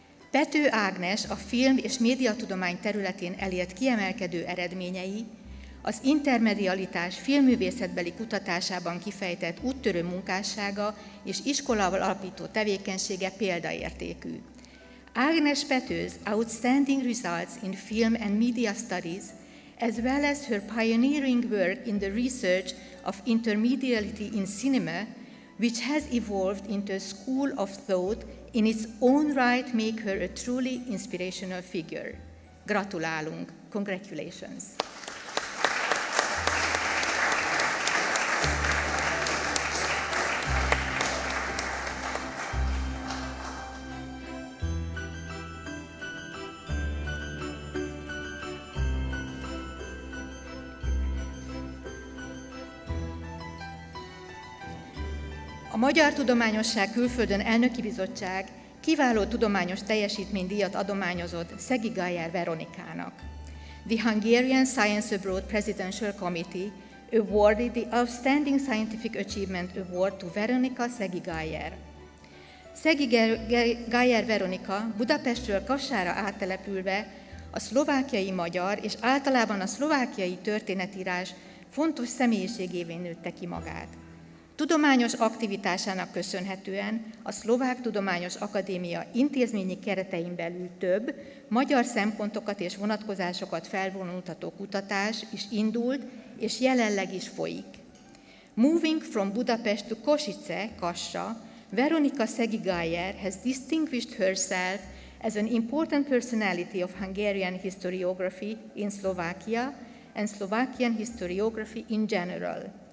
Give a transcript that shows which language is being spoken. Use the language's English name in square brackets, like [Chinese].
[Hungarian] Pető Ágnes a film- és médiatudomány területén elért kiemelkedő eredményei, az intermedialitás filmművészetbeli kutatásában kifejtett úttörő munkássága és iskolával alapító tevékenysége példaértékű. [English] Ágnes Pető's outstanding results in film and media studies as well as her pioneering work in the research of intermediality in cinema, which has evolved into a school of thought in its own right, make her a truly inspirational figure. [Hungarian] Gratulálunk! [English] Congratulations! [Hungarian] A Magyar Tudományosság Külföldön Elnöki Bizottság kiváló tudományos teljesítménydíjat adományozott Szegi-Gajer Veronikának. [English] The Hungarian Science Abroad Presidential Committee awarded the Outstanding Scientific Achievement Award to Veronika Szegi-Gajer. [Hungarian] Szegi-Gajer Veronika Budapestről Kassára áttelepülve a szlovákiai magyar és általában a szlovákiai történetírás fontos személyiségévé nőtte ki magát. Tudományos aktivitásának köszönhetően a Szlovák Tudományos Akadémia intézményi keretein belül több magyar szempontokat és vonatkozásokat felvonultató kutatás is indult, és jelenleg is folyik. [English] Moving from Budapest to Košice, Kassa, Veronika Szegi-Gajer has distinguished herself as an important personality of Hungarian historiography in Slovakia and Slovakian historiography in general.